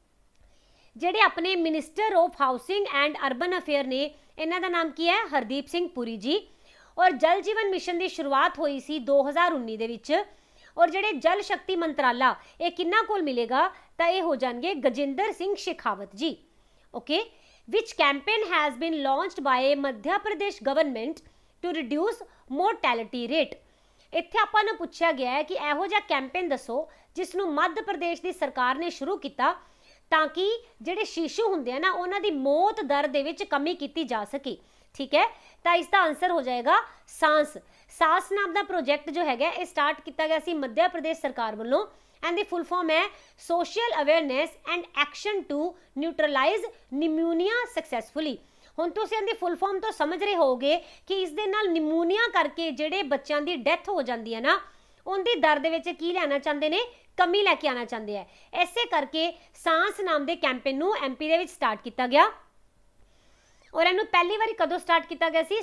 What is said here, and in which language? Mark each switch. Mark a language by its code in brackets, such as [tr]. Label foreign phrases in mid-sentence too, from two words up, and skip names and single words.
[pa] ਜਿਹੜੇ ਆਪਣੇ [en] minister of housing and urban affair [pa] ਨੇ, ਇਹਨਾਂ ਦਾ ਨਾਮ ਕੀ ਹੈ? ਹਰਦੀਪ ਸਿੰਘ ਪੁਰੀ ਜੀ। ਔਰ ਜਲ ਜੀਵਨ ਮਿਸ਼ਨ ਦੀ ਸ਼ੁਰੂਆਤ ਹੋਈ ਸੀ 2019 ਦੇ ਵਿੱਚ। ਔਰ ਜਿਹੜੇ ਜਲ ਸ਼ਕਤੀ ਮੰਤਰਾਲਾ ਇਹ ਕਿੰਨਾ ਕੋਲ ਮਿਲੇਗਾ? ਤਾਂ ਇਹ ਹੋ ਜਾਣਗੇ ਗਜਿੰਦਰ ਸਿੰਘ ਸ਼ੇਖਾਵਤ ਜੀ। ਓਕੇ, [en] which campaign has been launched by Madhya Pradesh government to reduce mortality rate। [pa] ਇੱਥੇ ਆਪਾਂ ਨੂੰ ਪੁੱਛਿਆ ਗਿਆ ਹੈ ਕਿ ਇਹੋ ਜਿਹਾ ਕੈਂਪੇਨ ਦੱਸੋ ਜਿਸ ਨੂੰ ਮੱਧ ਪ੍ਰਦੇਸ਼ ਦੀ ਸਰਕਾਰ ਨੇ ਸ਼ੁਰੂ ਕੀਤਾ ਤਾਂ ਕਿ ਜਿਹੜੇ ਸ਼ਿਸ਼ੂ ਹੁੰਦੇ ਆ ਨਾ ਉਹਨਾਂ ਦੀ ਮੌਤ ਦਰ ਦੇ ਵਿੱਚ ਕਮੀ ਕੀਤੀ ਜਾ ਸਕੇ, ਠੀਕ ਹੈ। ਤਾਂ ਇਸ ਦਾ ਆਨਸਰ ਹੋ ਜਾਏਗਾ ਸਾਂਸ ਨਾਮ ਦਾ ਪ੍ਰੋਜੈਕਟ ਜੋ ਹੈਗਾ ਇਹ ਸਟਾਰਟ ਕੀਤਾ ਗਿਆ ਸੀ ਮੱਧ ਪ੍ਰਦੇਸ਼ ਸਰਕਾਰ ਵੱਲੋਂ। [en] and the full form ਹੈ social awareness and action to neutralize pneumonia successfully। [pa] ਹੁਣ ਤੁਸੀਂ ਇਹਦੀ [en] full form [pa] ਤੋਂ ਸਮਝ ਰਹੇ ਹੋਗੇ ਕਿ ਇਸ ਦੇ ਨਾਲ ਨਿਮੋਨੀਆ ਕਰਕੇ ਜਿਹੜੇ ਬੱਚਿਆਂ ਦੀ ਡੈਥ ਹੋ ਜਾਂਦੀ ਹੈ ਨਾ ਉਹਦੀ ਦਰ ਦੇ ਵਿੱਚ ਕੀ ਲੈਣਾ ਚਾਹੁੰਦੇ ਨੇ? ਕਮੀ ਲੈ ਕੇ ਆਣਾ ਚਾਹੁੰਦੇ ਆ। ਐਸੇ ਕਰਕੇ ਸਾਂਸ ਨਾਮ ਦੇ ਕੈਂਪੇਨ ਨੂੰ MP ਦੇ ਵਿੱਚ ਸਟਾਰਟ ਕੀਤਾ ਗਿਆ। ਔਰ ਇਹਨੂੰ ਪਹਿਲੀ ਵਾਰੀ ਕਦੋਂ ਸਟਾਰਟ ਕੀਤਾ ਗਿਆ ਸੀ?